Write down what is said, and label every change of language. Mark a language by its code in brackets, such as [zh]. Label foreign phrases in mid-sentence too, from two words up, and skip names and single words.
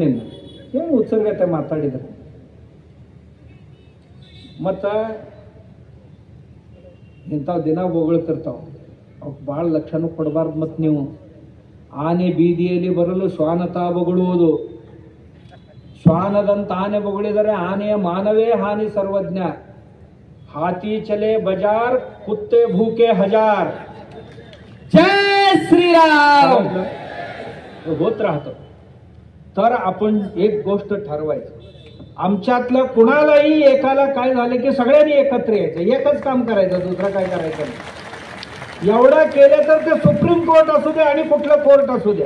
[kn] ನಿನ್ನ ಏನು ಉತ್ಸರ್ಗತೆ ಮಾತಾಡಿದ್ರೆ ಮತ್ತ ಇಂಥವು ದಿನ ಹೊಗಳ್ತಿರ್ತಾವ, ಅವಕ್ಕೆ ಭಾಳ ಲಕ್ಷಣ ಕೊಡಬಾರ್ದು. ಮತ್ತು ನೀವು ಆನೆ ಬೀದಿಯಲ್ಲಿ ಬರಲು ಶ್ವಾನತಾ ಬೊಗಳುವುದು. ಶ್ವಾನದಂತ ಆನೆ ಬೊಗಳಿದರೆ ಆನೆಯ ಮಾನವೇ ಹಾನಿ ಸರ್ವಜ್ಞ. [hi] हाथी चले बाज़ार, कुत्ते भूँके हजार. जय श्रीराम. [mr] होत राहतं. तर आपण एक गोष्ट ठरवायचं, आमच्यातलं कुणालाही एकाला काय झालं की सगळ्यांनी एकत्र यायचं, एकच काम करायचं, दुसरं काय करायचं नाही. एवढं केलं तर ते सुप्रीम कोर्ट असू द्या आणि कुठलं कोर्ट असू द्या.